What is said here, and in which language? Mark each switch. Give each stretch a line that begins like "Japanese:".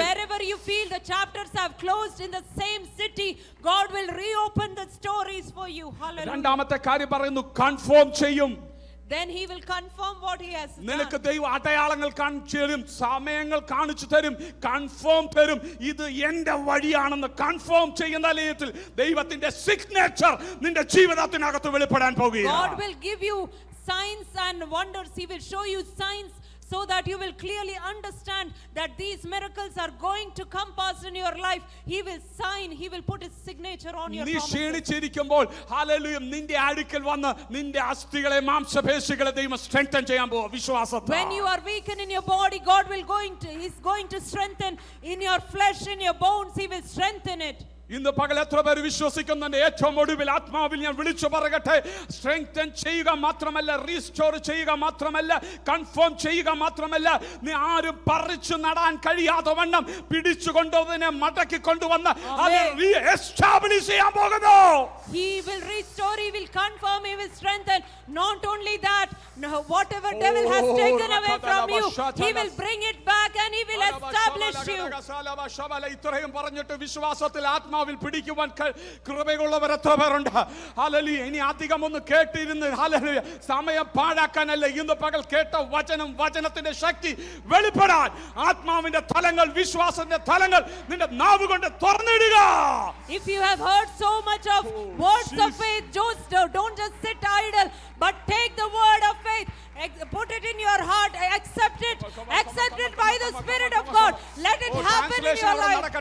English: So wherever you feel the chapters have closed in the same city, God will reopen the stories for you. Hallelujah.
Malayalam: രണ്ടാമത്തെ കാര്യം പറയുന്നു, confirm ചെയ്യും.
English: Then He will confirm what He has
Malayalam: നിനക്ക്
English: done.
Malayalam: ദൈവം അടയാളങ്ങൾ കാണിച്ചു തരും, സമയങ്ങൾ കാണിച്ചു തരും, കൺഫേം തരും. ഇത് എന്റെ വഴിയാണെന്ന് കൺഫേം ചെയ്യുന്ന നിലയിൽ ദൈവത്തിന്റെ സിഗ്നേച്ചർ നിന്റെ ജീവിതത്തിനകത്ത് വെളിപ്പെടാൻ പോകുകയാണ്.
English: God will give you signs and wonders. He will show you signs so that you will clearly understand that these miracles are going to come past in your life. He will sign, He will put His signature on your
Malayalam: നീ
English: promises.
Malayalam: ക്ഷീണിച്ചിരിക്കുമ്പോൾ hallelujah നിന്റെ അടുക്കൽ വന്ന് നിന്റെ അസ്ഥികളെ മാംസപേശികളെ ദൈവം strengthen ചെയ്യാൻ പോവാ. വിശ്വാസത്താൽ.
English: When you are weakened in your body, He's going to strengthen in your flesh, in your bones. He will strengthen it.
Malayalam: ഇന്ന് പകൽ എത്ര പേര് വിശ്വസിക്കുന്നുണ്ട്? ഏറ്റവും ഒടുവിൽ ആത്മാവിൽ ഞാൻ വിളിച്ചു പറയട്ടെ, സ്ട്രെങ്തൻ ചെയ്യുക മാത്രമല്ല, റീസ്റ്റോർ ചെയ്യുക മാത്രമല്ല, കൺഫേം ചെയ്യുക മാത്രമല്ല, നീ ആരും പറിച്ചു നടാൻ കഴിയാതെ വണ്ണം പിടിച്ചുകൊണ്ടതിനെ മടക്കി കൊണ്ടുവന്ന് അത് റീഎസ്റ്റാബ്ലിഷ് ചെയ്യാൻ പോകുന്നു.
English: He will restore, he will confirm, he will strengthen. Not only that, whatever devil has taken away from you, he will bring it back and he will establish you.
Malayalam: ഇത്രയും പറഞ്ഞിട്ട് വിശ്വാസത്തിൽ ആത്മാവിൽ പിടിക്കുവാൻ കൃപയുള്ളവർ എത്ര പേരുണ്ട്? ഹല്ലേലൂയ. ഇനി അധികം ഒന്ന് കേട്ടിരുന്ന് ഹല്ലേലൂയ സമയം പാഴാക്കാനല്ല, ഇന്ന് പകൽ കേട്ട വചനത്തിന്റെ ശക്തി വെളിപ്പെടാൻ ആത്മാവിന്റെ തലങ്ങൾ, വിശ്വാസത്തിന്റെ തലങ്ങൾ നിന്റെ നാവ് കൊണ്ട് തുറന്നിടുക.
English: If you have heard so much of words of faith, don't just sit idle, but take the word of faith, put it in your heart, accept it by the Spirit of God. Let it happen in your life.